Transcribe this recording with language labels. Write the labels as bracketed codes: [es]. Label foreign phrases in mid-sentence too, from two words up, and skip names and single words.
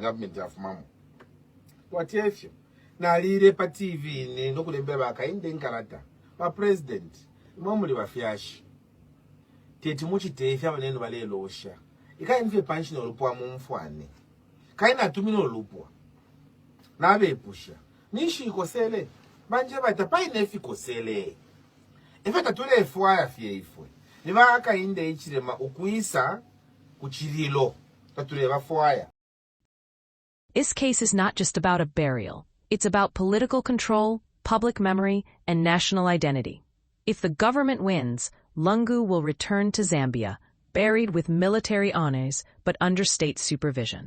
[bem] government afumamo watefyo na lile pa TV ni nokulembera Hakainde nkalata ba president momuli bafyashi teti muchitefya banene balelosha ikaimfe pension olupwa mumfwane kaina tumino olupwa nabe pusha nishi ikosele banje batapaine fikosele efata tole efwa afye ifwe niba Hakainde Hichilema ukuisa kuchirilo tatule bafwaya. [en] This case is not just about a burial. It's about political control, public memory, and national identity. If the government wins, Lungu will return to Zambia, buried with military honors but under state supervision.